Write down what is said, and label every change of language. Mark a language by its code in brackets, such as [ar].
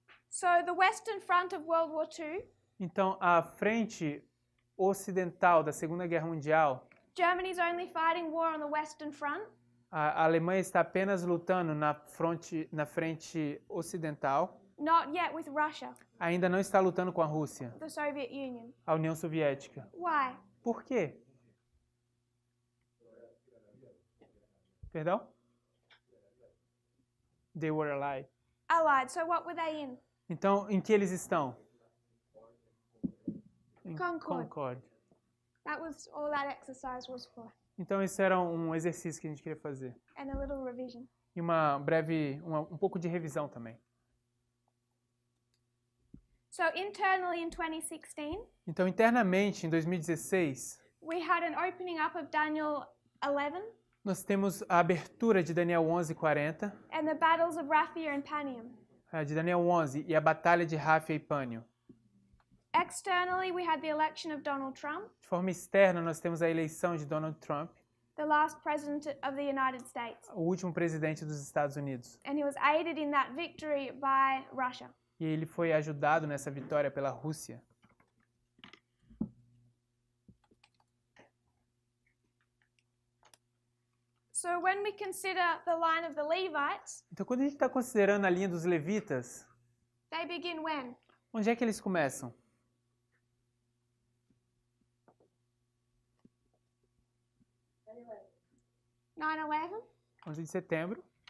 [en] So the Western Front of World War II, [pt] Então, a frente ocidental da Segunda Guerra Mundial, [en] Germany's only fighting war on the Western Front. [pt] a Alemanha está apenas lutando na frente ocidental, [en] Not yet with Russia, [pt] ainda não está lutando com a Rússia, [en] the Soviet Union. [pt] a União Soviética. [en] Why? [pt] Por quê? Perdão? [en] They were allied. Allied. So what were they in? [pt] Então, em que eles estão? Em [en] Concord. [pt] Concord. [en] That was all that exercise was for. [pt] Então, esse era um exercício que a gente queria fazer. [en] And a little revision. [pt] E um pouco de revisão também. [en] So internally in 2016, [pt] Então, internamente, em 2016, [en] we had an opening up of Daniel 11 [pt] nós temos a abertura de Daniel 11:40, [en] and the battles of Raphia and Panium. [pt] de Daniel 11 e a batalha de Ráfia e Pânio. [en] Externally, we had the election of Donald Trump, [pt] De forma externa, nós temos a eleição de Donald Trump, [en] the last president of the United States. [pt] o último presidente dos Estados Unidos. [en] And he was aided in that victory by Russia. [pt] E ele foi ajudado nessa vitória pela Rússia. [en] So when we consider the line of the Levites, [pt] Então, quando a gente está considerando a linha dos levitas, [en] they begin when? [pt] onde é que eles começam? [en] 9/11. [pt] 11 de setembro,